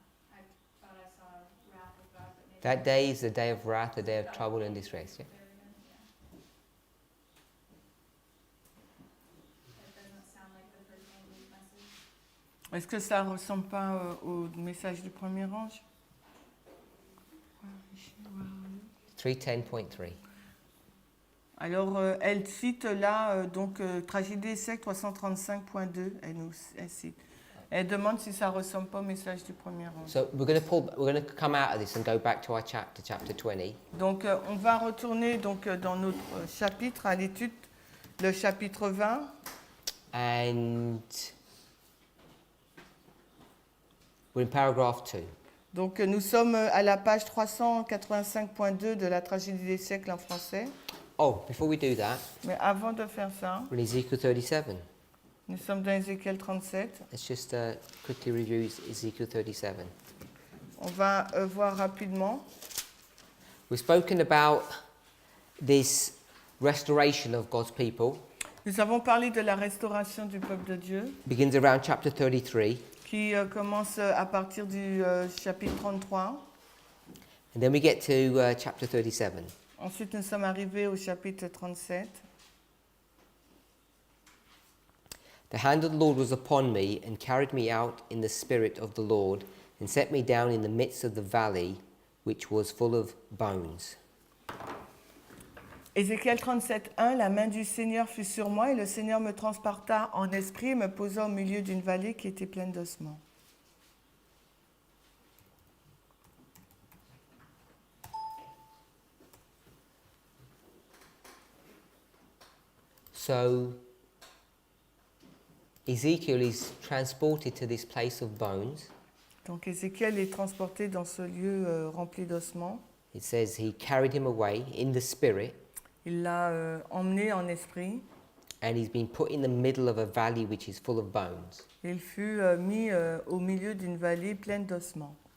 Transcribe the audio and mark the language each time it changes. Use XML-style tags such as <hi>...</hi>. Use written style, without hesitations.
<en>I thought I saw wrath of God, but maybe. That day is the day of wrath, the day of trouble and distress. Yeah? Very good, yeah. It doesn't sound like the first angel's message.</en> <fr>est-ce que ça ne ressemble pas au message du premier ange?</fr> <en>310.3.</en> <fr>Alors, elle cite là, Tragédie des siècles 335.2, elle cite. Elle demande si ça ne ressemble pas au message du premier ange.</fr> <en>So we're going to come out of this and go back to our chapter 20.</en> <fr>Donc, on va retourner dans notre chapitre, à l'étude, le chapitre 20.</fr> <en>And we're in paragraph 2.</en> <fr>Donc, nous sommes à la page 385.2 de la Tragédie des siècles en français.</fr> <en>Oh, before we do that,</en> <fr>Mais avant de faire ça,</fr> <en>we're in Ezekiel 37.</en> <fr>nous sommes dans Ézéchiel 37.</fr> <en>Let's just quickly review Ezekiel 37.</en> <fr>On va voir rapidement.</fr> <en>We've spoken about this restoration of God's people.</en> <fr>Nous avons parlé de la restauration du peuple de Dieu,</fr> <en>Begins around chapter 33.</en> <fr>qui commence à partir du chapitre 33.</fr> <en>And then we get to chapter 37.</en> <fr>Ensuite, nous sommes arrivés au chapitre 37.</fr> <en>The hand of the Lord was upon me and carried me out in the spirit of the Lord and set me down in the midst of the valley which was full of bones.</en> <fr>Ézéchiel 37:1, la main du Seigneur fut sur moi et le Seigneur me transporta en esprit et me posa au milieu d'une vallée qui était pleine d'ossements.</fr> <en>So Ezekiel is transported to this place of bones.</en> <fr>Donc Ézéchiel est transporté dans ce lieu rempli d'ossements.</fr> <en>It says he carried him away in the spirit</en> <fr>Il l'a emmené en esprit</fr> <en>and he's been put in the middle of a valley which is full of bones.</en> <fr>et il fut mis au milieu d'une vallée pleine d'ossements.</fr>